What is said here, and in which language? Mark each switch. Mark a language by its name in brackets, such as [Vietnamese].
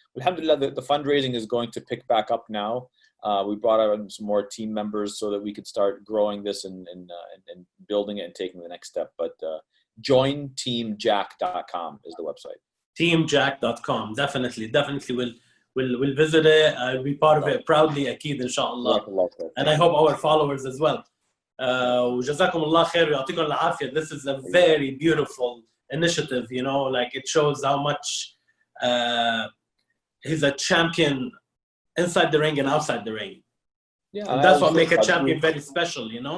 [English] Alhamdulillah, the fundraising is going to pick back up now. We brought out some more team members so that we could start growing this and building it and taking the next step. But jointeamjack.com is the website. Teamjack.com. Definitely we'll visit it. I'll be part of it proudly, [Arabic] أكيد إن شاء الله. [English] And I hope our followers as well. [Arabic] وجزاكم الله خير ويعطيكم العافية. [English] This is a very beautiful initiative, like it shows how much he's a champion inside the ring and outside the ring. Yeah, and that's what makes a champion very special,